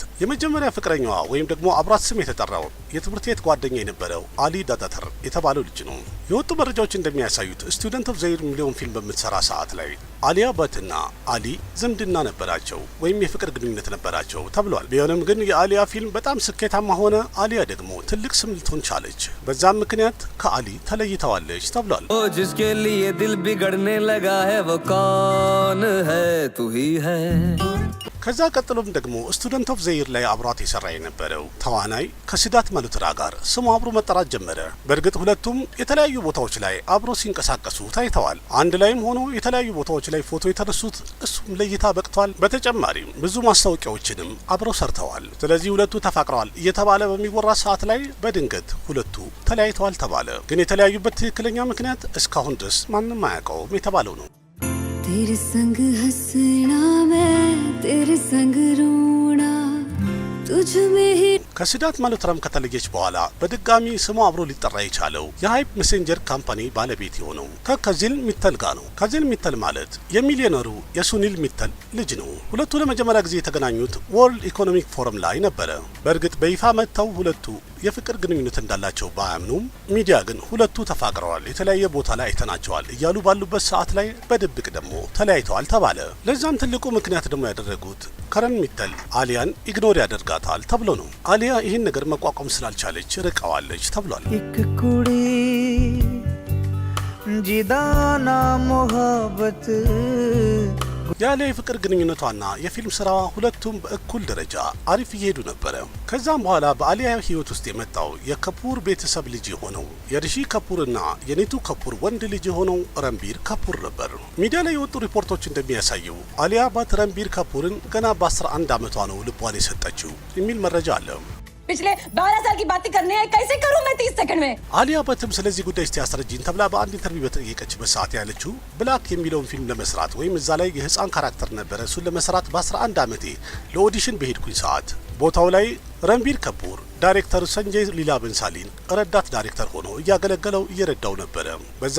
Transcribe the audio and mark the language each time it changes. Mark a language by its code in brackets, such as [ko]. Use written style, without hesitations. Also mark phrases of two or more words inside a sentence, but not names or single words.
[am] የመጀመሪያ ፍቅረኛዋ ወይም ደግሞ አብራት ስም የተጠራው የትምህርት ቤት ጓደኛ የነበረው አሊ ዳዳተር የተባለው ልጅ ነው። የወጡ መረጃዎች እንደሚያሳዩት ስቱደንት ኦፍ ዘይር ሚሊዮን ፊልም በምትሰራ ሰዓት ላይ አሊያ ቫትና አሊ ዝምድና ነበራቸው ወይም የፍቅር ግንኙነት ነበራቸው ተብሏል። ቢሆንም ግን የአሊያ ፊልም በጣም ስኬታማ ሆነ። አሊያ ደግሞ ትልቅ ስም ልትሆን ቻለች። በዛም ምክንያት ከአሊ ተለይተዋለች ተብሏል። [hi] जिसके लिए दिल बिगड़ने लगा है वो कौन है तू ही है። [am] ከዛ ቀጥሎም ደግሞ ስቱደንት ኦፍ ዘይር ላይ አብሯት የሰራ የነበረው ተዋናይ ከሲዳት ማልሆትራ ጋር ስሙ አብሮ መጠራት ጀመረ። በእርግጥ ሁለቱም የተለያዩ ቦታዎች ላይ አብሮ ሲንቀሳቀሱ ታይተዋል። አንድ ላይም ሆኖ የተለያዩ ቦታዎች ላይ ፎቶ የተነሱት እሱም ለእይታ በቅቷል። በተጨማሪም ብዙ ማስታወቂያዎችንም አብረው ሰርተዋል። ስለዚህ ሁለቱ ተፋቅረዋል እየተባለ በሚወራ ሰዓት ላይ በድንገት ሁለቱ ተለያይተዋል ተባለ። ግን የተለያዩበት ትክክለኛ ምክንያት እስካሁን ድረስ ማንም አያውቀውም የተባለው ነው። [hi] तेरे संग हंसना मैं तेरे संग रोना तुझ में ही [am] ከሲዳት ማልሆትራም ከተለየች በኋላ በድጋሚ ስሙ አብሮ ሊጠራ የቻለው የሃይፕ ሜሴንጀር ካምፓኒ ባለቤት የሆነው ከዚል ሚተል ጋር ነው። ከዚል ሚተል ማለት የሚሊዮነሩ የሱኒል ሚተል ልጅ ነው። ሁለቱ ለመጀመሪያ ጊዜ የተገናኙት ወርልድ ኢኮኖሚክ ፎረም ላይ ነበረ። በእርግጥ በይፋ መጥተው ሁለቱ የፍቅር ግንኙነት እንዳላቸው ባያምኑም ሚዲያ ግን ሁለቱ ተፋቅረዋል፣ የተለያየ ቦታ ላይ አይተናቸዋል እያሉ ባሉበት ሰዓት ላይ በድብቅ ደግሞ ተለያይተዋል ተባለ። ለዛም ትልቁ ምክንያት ደግሞ ያደረጉት ከረን ሚተል አሊያን ኢግኖር ያደርጋታል ተብሎ ነው። አሊያ ይህን ነገር መቋቋም ስላልቻለች ርቀዋለች ተብሏል። [pa] ਇੱਕ ਕੁੜੀ ਜਿਦਾਨਾ ਮੁਹੱਬਤ [am] ያለ የፍቅር ግንኙነቷና የፊልም ስራዋ ሁለቱም በእኩል ደረጃ አሪፍ እየሄዱ ነበረ። ከዛም በኋላ በአሊያ ህይወት ውስጥ የመጣው የከፑር ቤተሰብ ልጅ የሆነው የሪሺ ከፑርና የኒቱ ከፑር ወንድ ልጅ የሆነው ረንቢር ከፑር ነበር። ሚዲያ ላይ የወጡ ሪፖርቶች እንደሚያሳየው አሊያ ባት ረንቢር ከፑርን ገና በ11 ዓመቷ ነው ልቧን የሰጠችው የሚል መረጃ አለ። [hi] पिछले 12 साल की बातें करने हैं, कैसे करूं मैं 30 सेकंड में? [am] አሊያ በትም ስለዚህ ጉዳይ እስቲ አስረጂኝ ተብላ በአንድ ኢንተርቪው በጠየቀችበት ሰዓት ያለችው ብላክ የሚለውን ፊልም ለመስራት ወይም እዛ ላይ የህፃን ካራክተር ነበረ እሱን ለመስራት በ11 ዓመቴ ለኦዲሽን በሄድኩኝ ሰዓት ቦታው ላይ ረንቢር ከፑር ዳይሬክተር ሰንጀይ ሊላ በንሳሊን ረዳት ዳይሬክተር ሆኖ እያገለገለው እየረዳው ነበረ። በዛ